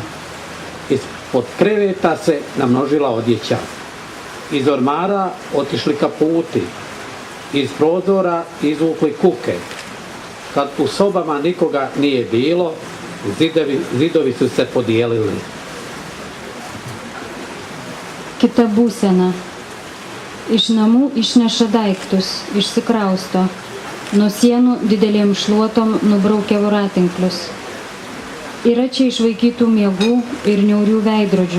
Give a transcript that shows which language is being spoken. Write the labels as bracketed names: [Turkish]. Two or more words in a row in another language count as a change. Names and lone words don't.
[Croatian] Ispod kreveta se namnožila odjeća. Iz ormara otišli kaputi. Iz prozora izvukli kuke. Kad u sobama nikoga nije bilo, zidovi su se podijelili. [Lithuanian] Kita būsena. Iš namų išneša daiktus, išsikrausto. Nuo sienų didelėm šluotom nubraukia voratinklius. Yra čia išvaikytų miegų ir niaurių veidrodžių.